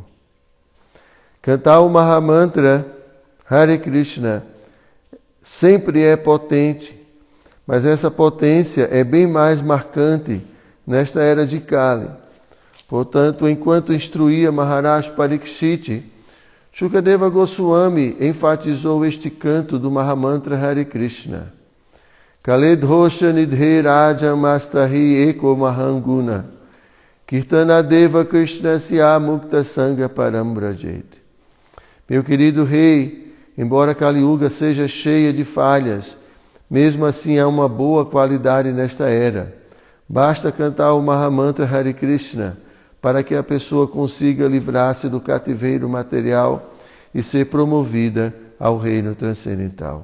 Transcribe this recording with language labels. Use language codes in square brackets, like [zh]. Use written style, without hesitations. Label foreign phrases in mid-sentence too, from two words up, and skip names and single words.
[pt] Cantar o Mahamantra Hare Krishna sempre é potente, mas essa potência é bem mais marcante nesta era de Kali. Portanto, enquanto instruía Maharaj Parikshit, Shukadeva Goswami enfatizou este canto do Mahamantra Hare Krishna. [sa] Kaledhosha nidhe rajam astahi eko mahanguna kirtana deva krishnasya mukta sangha param vrajet. [pt] Meu querido rei, embora Kali Yuga seja cheia de falhas, mesmo assim há uma boa qualidade nesta era. Basta cantar o Mahamantra Hare Krishna para que a pessoa consiga livrar-se do cativeiro material e ser promovida ao reino transcendental.